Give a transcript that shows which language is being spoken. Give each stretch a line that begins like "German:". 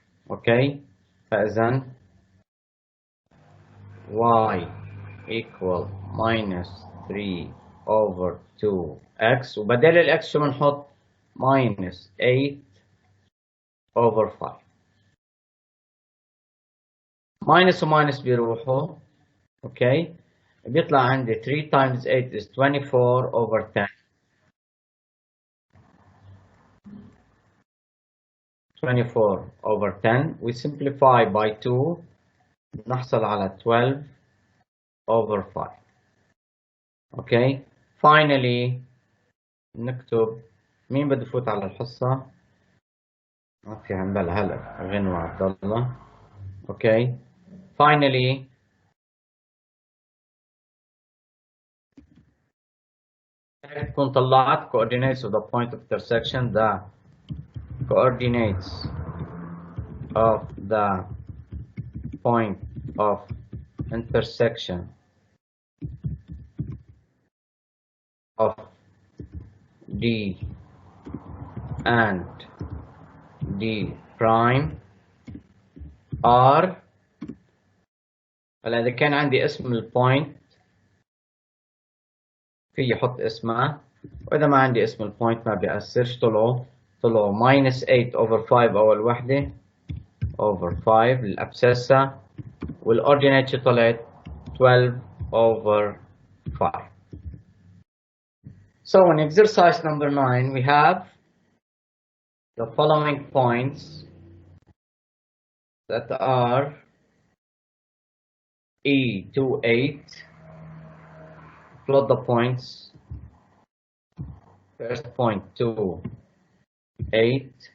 Arabic: اوكي فاذا
English: y equal minus 3 over 2x
Arabic: وبدل الاكس شو بنحط
English: minus 8 over 5.
Arabic: minus وماينس بيروحوا. اوكي بيطلع عندي
English: 3 times 8 is 24 over 10. 24 over 10 we simplify by 2
Arabic: نحصل على
English: 12 over 5.
Arabic: اوكي finally نكتب مين بده يفوت على الحصة؟ ما في عندنا هلا غنوة عبد الله. اوكي finally تكون طلعت
English: coordinates of the point of intersection. The coordinates of the point of intersection of D and D prime are.
Arabic: هلا إذا كان عندي اسم البوينت في أحط اسمها، وإذا ما عندي اسم البوينت ما بيأثرش. طلعوا
English: minus 8 over 5
Arabic: أول وحدة over 5 للأبسسة، والأوردينيت طلعت 12 over 5.
English: So in exercise number 9 we have the following points that are E to 8. Plot the points. First point 2, 8.